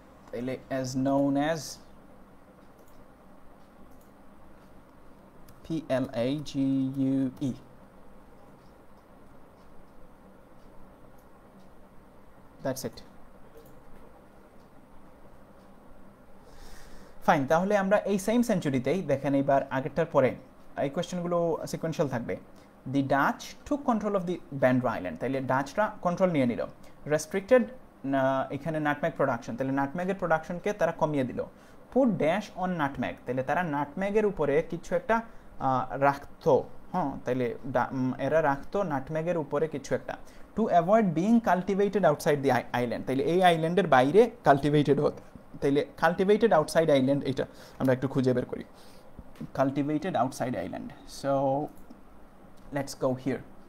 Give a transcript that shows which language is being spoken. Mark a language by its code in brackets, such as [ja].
[bn] তাহলে [en] as known as PLAGUE, that's it. [bn] Fine, তাহলে আমরা এই সেম সেঞ্চুরিতেই দেখেন এইবার আগেরটার পরে এই কোয়েশ্চেনগুলো সিকোয়েন্সিয়াল থাকবে। [en] the Dutch took control of the Banda island, [bn] তাহলে ডাচরা কন্ট্রোল নিয়ে নিল। [en] restricted [bn] এখানে নাটম্যাগ প্রোডাকশন, তাহলে নাটম্যাগের প্রোডাকশনকে তারা কমিয়ে দিল। [en] put dash on nutmeg, [bn] তাহলে তারা নাটম্যাগের উপরে কিছু একটা রাখতো। হ্যাঁ, তাহলে এরা রাখতো নাটম্যাগের উপরে কিছু একটা। [en] to avoid being cultivated outside the island, [bn] তাহলে এই আইল্যান্ডের বাইরে কালটিভেটেড হতো। তাইলে [en] cultivated outside island, [bn] এটা আমরা একটু খুঁজে বের করি। [en] Cultivated outside island, so let's go here.